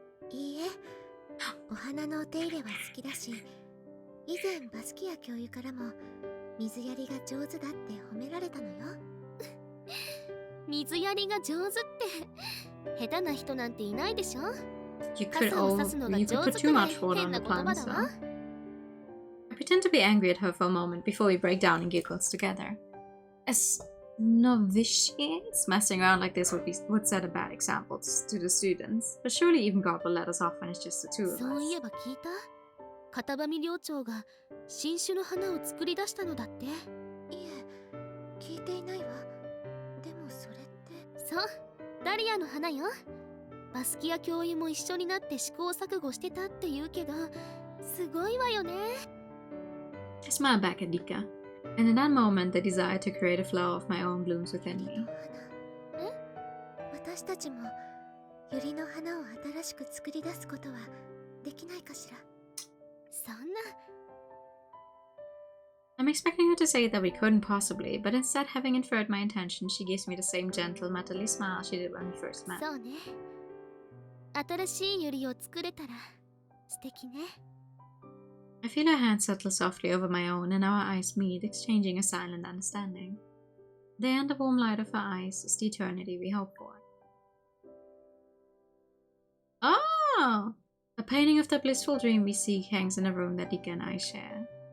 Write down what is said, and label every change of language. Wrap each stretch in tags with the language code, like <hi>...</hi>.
<ja>いいえ、お花のお手入れは好きだし、以前バスキア教諭からも水やりが上手だって褒められたのよ。水やりが上手って下手な人なんていないでしょ。傘をさすのが上手くらい変な言葉だわ。</ja> <en>I pretend to be angry at her for a moment before we break down and giggles together. As novitiates, messing around like this would set a bad example to the students, but surely even God will let us off when it's just the two of us.</en> <ja>そういえば聞いた？片上寮長が新種の花を作り出したのだって。いえ、聞いていないわ。でもそれって。そう、ダリアの花よ。バスキア教諭も一緒になって試行錯誤してたって言うけど、すごいわよね。</ja> <en>I smile back at Rikka, and in that moment the desire to create a flower of my own blooms within me.</en> <ja>え？私たちもユリの花を新しく作り出すことはできないかしら。そんな。</ja> <en>I'm expecting her to say that we couldn't possibly, but instead, having inferred my intention, she gives me the same gentle, motherly smile she did when we first met.</en> <ja>そうね。新しいユリを作れたら素敵ね。</ja> <en>I feel her hand settle softly over my own, and our eyes meet, exchanging a silent understanding. There, in the warm light of her eyes, is the eternity we hope for. Oh! A painting of the blissful dream we seek hangs in a room that Rikka and I share.</en>